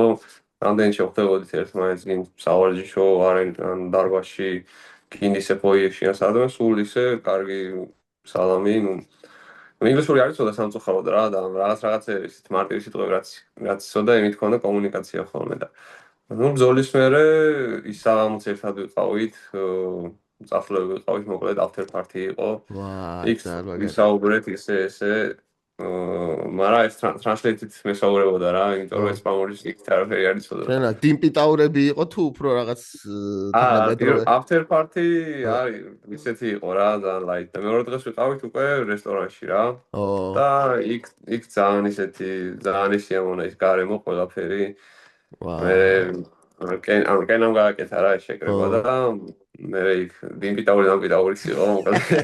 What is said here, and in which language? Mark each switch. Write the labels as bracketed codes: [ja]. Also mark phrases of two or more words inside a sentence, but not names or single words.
[ka] რამდენი შევხვდებოდით ერთმანეთს გინ სავარჯიშო ან დარბაზში, გინ ისე ფოიეში, ან სადმე სულ ისე კარგი სალამი, ინგლისური არ იცოდა სამწუხაროდ რა და რაღაცეები ისეთ მარტივი სიტყვები რაც იცოდა, იმით ქონდა კომუნიკაცია ხოლმე და ნუ ბრძოლის მერე ის საღამოც ერთად ვიყავით, წასვლები ვიყავით, მოკლედ [en] after party [ka] იყო. იქ ვისაუბრეთ ესე მაგრამ ეს translate-ით მესაუბრებოდა რა, იმიტომ რომ ესპანურის იქ არაფერი არ იცოდა. შენა დიმპიტაურები იყო თუ უფრო რაღაც თანამედროვე? [en] after party [ka] არის ისეთი იყო რა, ძალიან light. და მეორე დღეს ვიყავით უკვე რესტორანში რა. და იქ ძალიან ისეთი ძალიან ისიამოვნა ის გარემო ყველაფერი. ანუ კენამ გააკეთა რა ეს შეკრება და მე იქ დიმპიტაურიც იყო მოკლედ.